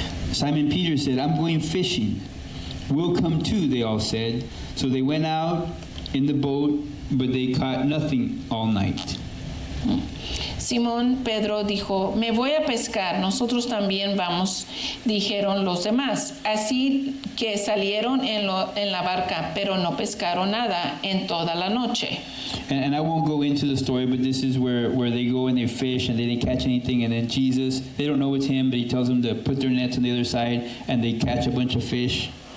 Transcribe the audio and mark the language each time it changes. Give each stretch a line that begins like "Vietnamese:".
English: Simon Peter said, I'm going fishing. We'll come too, they all said. So they went out in the boat, but they caught nothing all night.
Spanish: Simón Pedro dijo, me voy a pescar, nosotros también vamos, dijeron los demás. Así que salieron en la barca, pero no pescaron nada en toda la noche.
English: And I won't go into the story, but this is where they go and they fish and they didn't catch anything. And then Jesus, they don't know it's him, but he tells them to put their nets on the other side and they catch a bunch of fish.